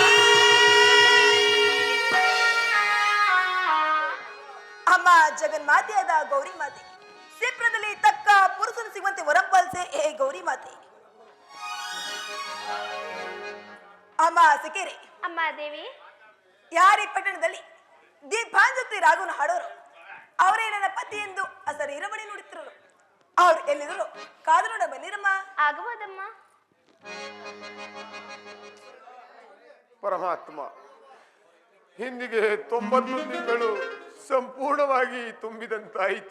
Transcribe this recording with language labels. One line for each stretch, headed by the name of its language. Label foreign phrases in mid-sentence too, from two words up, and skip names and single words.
Kannada: ಅಮ್ಮ ಜಗನ್ಮಾತೆಯಾದ ಗೌರಿ ಮಾತೆ, ಸಿಪ್ರದಲ್ಲಿ ತಕ್ಕ ಪುರುಷನು ಸಿಗುವಂತೆ ವರಂಪಾಲಿಸೆ ಹೇ ಗೌರಿ ಮಾತೆ. ಅಮ್ಮ ಸಿಕ್ಕೇರಿ, ಅಮ್ಮ ದೇವಿ, ಯಾರಿ ಪಟ್ಟಣದಲ್ಲಿ ದೀಪಾಂಜತಿ ರಾಗವನ್ನು ಹಾಡೋರು ಅವರೇ ನನ್ನ ಪತಿ ಎಂದು ಅಸರು ಇರಮಣಿ ನುಡಿತಿರೋರು. ಅವ್ರು ಎಲ್ಲಿದ್ರು ಕಾದು ನೋಡ ಬನ್ನಿರಮ್ಮ. ಆಗಬಹುದಮ್ಮ. ಪರಮಾತ್ಮ, ಹಿಂದಿಗೆ 90 ತಿಂಗಳು ಸಂಪೂರ್ಣವಾಗಿ ತುಂಬಿದಂತಾಯಿತು.